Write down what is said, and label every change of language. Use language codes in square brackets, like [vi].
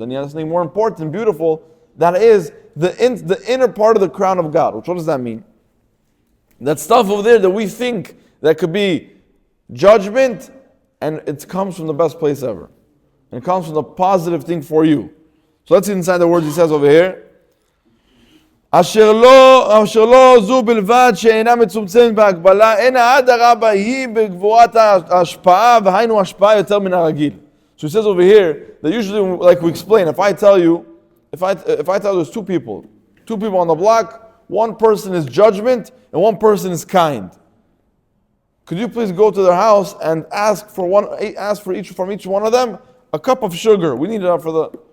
[en] And yet, something more important and beautiful, that is the inner part of the crown of God. What does that mean? That stuff over there that we think that could be judgment, and it comes from the best place ever. And it comes from the positive thing for you. So let's see inside the words he says over here. [he] אשר לא זו בלבד שאינה מצומצמת בהגבלה, אין האדרבה היא בגבורת ההשפעה, והיינו השפעה יותר מן הרגיל. [en] So he says over here that usually, like we explain, if I tell you there's two people on the block, one person is judgment and one person is kind. Could you please go to their house and ask from each one of them a cup of sugar? We need it for the.